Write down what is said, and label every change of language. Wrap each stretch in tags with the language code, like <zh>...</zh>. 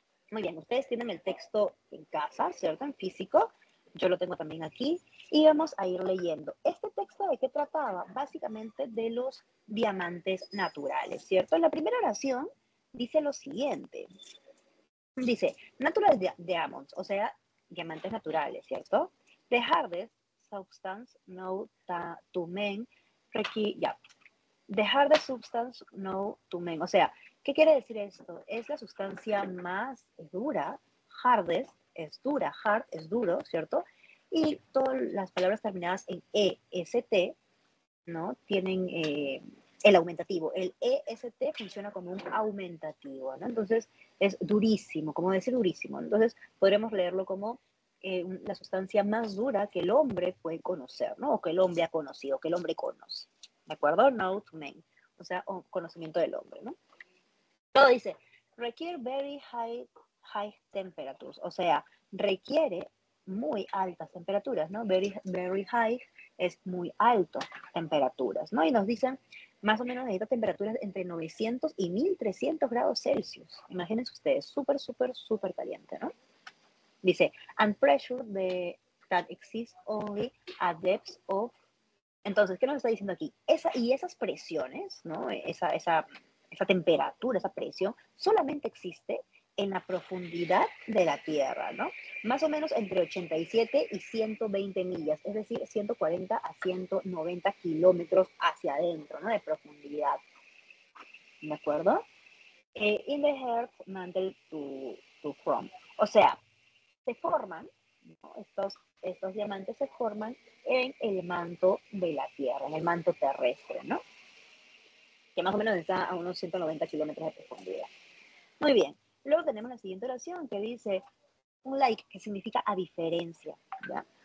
<es>Muy bien, ustedes tienen el texto en casa, ¿cierto? En físico. Yo lo tengo también aquí. Y vamos a ir leyendo. ¿Este texto de qué trataba? Básicamente de los diamantes naturales, ¿cierto? En la primera oración dice lo siguiente. Dice,</es> <en>natural diamonds,</en> <es>o sea, diamantes naturales, ¿cierto?</es> <en>The hardest substance known to men ya. The hardest substance known to men.</en> <es>O sea, ¿qué quiere decir esto? Es la sustancia más dura. Hardest es dura. Hard es duro, ¿cierto? Y todas las palabras terminadas en EST, ¿no? Tienen el aumentativo. El EST funciona como un aumentativo, ¿no? Entonces, es durísimo, como decir durísimo. Entonces, podremos leerlo como la sustancia más dura que el hombre puede conocer, ¿no? O que el hombre ha conocido, que el hombre conoce. ¿De acuerdo?</es> <en>Know to man.</en> <es>O sea, conocimiento del hombre, ¿no? Todo dice, requiere</es> <en>very high temperatures.</en> <es>O sea, requiere muy altas temperaturas, ¿no?</es> <en>Very high</en> <es>es muy alto temperaturas, ¿no? Y nos dicen, más o menos necesita temperaturas entre 900 y 1300 grados Celsius. Imagínense ustedes, súper, súper, súper caliente, ¿no? Dice,</es> <en>and pressure that exists only at depths of...</en> <es>Entonces, ¿qué nos está diciendo aquí? Esas presiones, ¿no? Esa temperatura, esa presión, solamente existe en la profundidad de la Tierra, ¿no? Más o menos entre 87 y 120 millas, es decir, 140 a 190 kilómetros hacia adentro, ¿no? De profundidad, ¿de acuerdo?</es> <en>In the earth mantle to form.</en> <es>O sea, se forman, ¿no? Estos diamantes se forman en el manto de la Tierra, en el manto terrestre, ¿no? Que más o menos está a unos 190 kilómetros de profundidad. Muy bien. Luego tenemos la siguiente oración que dice, unlike, que significa a diferencia, ¿ya?</es>